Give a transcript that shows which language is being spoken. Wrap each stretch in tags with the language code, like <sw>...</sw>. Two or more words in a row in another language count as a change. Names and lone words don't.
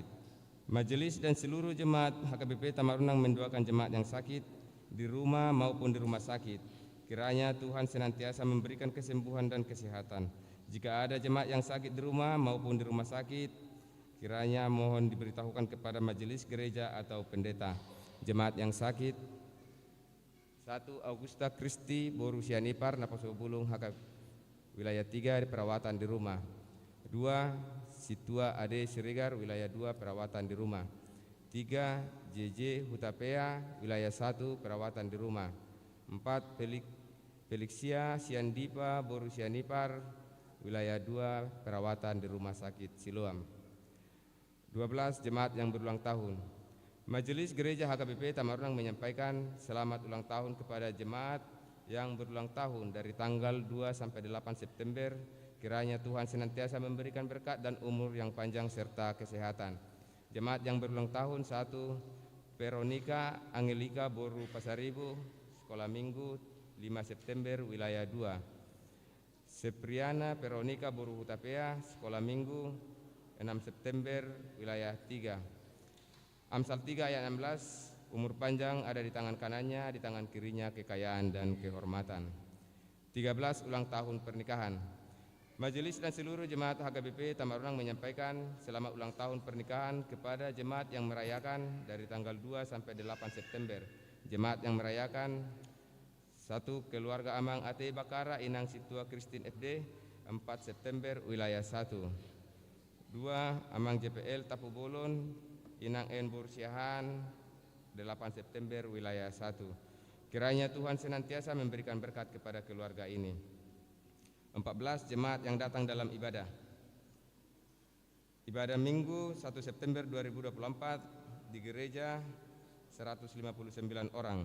<id>Majelis dan seluruh jemaat HKBP Tamarunang mendoakan jemaat yang sakit di rumah maupun di rumah sakit. Kiranya Tuhan senantiasa memberikan kesembuhan dan kesehatan. Jika ada jemaat yang sakit di rumah maupun di rumah sakit, kiranya mohon diberitahukan kepada majelis gereja atau pendeta. Jemaat yang sakit: 1. Augusta Kristi Boru Sianipar Napaso Bulung HK wilayah 3 perawatan di rumah. 2. Situa Ade Siregar wilayah 2 perawatan di rumah. 3. JJ Hutapea wilayah 1 perawatan di rumah. 4. Felixia Siandipa Boru Sianipar wilayah 2 perawatan di rumah sakit Siloam. 12. Jemaat yang berulang tahun. Majelis Gereja HKBP Tamarunang menyampaikan selamat ulang tahun kepada jemaat yang berulang tahun dari tanggal 2 sampai 8 September. Kiranya Tuhan senantiasa memberikan berkat dan umur yang panjang serta kesehatan. Jemaat yang berulang tahun: 1. Veronica Angelika Boru Pasaribu Sekolah Minggu 5 September wilayah 2. Sepriana Veronica Boru Hutapea Sekolah Minggu 6 September wilayah 3. Amsal 3 ayat 16, umur panjang ada di tangan kanannya, di tangan kirinya kekayaan dan kehormatan. 13. Ulang tahun pernikahan. Majelis dan seluruh jemaat HKBP Tamarunang menyampaikan selamat ulang tahun pernikahan kepada jemaat yang merayakan dari tanggal 2 sampai 8 September. Jemaat yang merayakan: 1. Keluarga Amang AT Bakara Inang Situa Kristin FD 4 September wilayah 1. 2. Amang JPL Tapu Bolon Inang N Bursiahan 8 September wilayah 1. Kiranya Tuhan senantiasa memberikan berkat kepada keluarga ini. 14. Jemaat yang datang dalam ibadah. Ibadah Minggu 1 September 2024 di gereja 159 orang.</id>